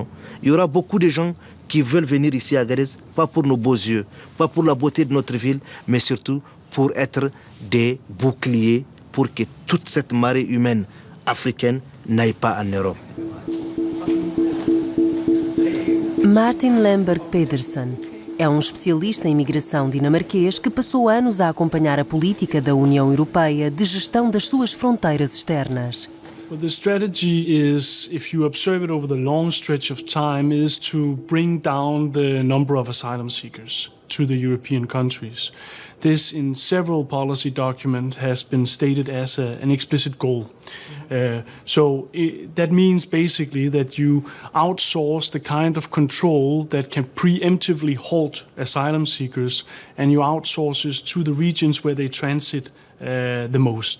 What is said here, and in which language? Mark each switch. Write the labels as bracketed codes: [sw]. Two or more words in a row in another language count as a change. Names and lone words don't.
[fr] Il y aura beaucoup de gens qui veulent venir ici à Agadez, pas pour nos beaux yeux, pas pour la beauté de notre ville, mais surtout pour être des boucliers pour que toute cette marée humaine africaine n'aille pas en Europe. [pt] Martin Lemberg Pedersen é um especialista em imigração dinamarquês que passou anos a acompanhar a política da União Europeia de gestão das suas fronteiras externas. [en] Well, the strategy is, if you observe it over the long stretch of time, is to bring down the number of asylum seekers to the European countries. This, in several policy documents, has been stated as an explicit goal. That means basically that you outsource the kind of control that can preemptively halt asylum seekers, and you outsource it to the regions where they transit the most.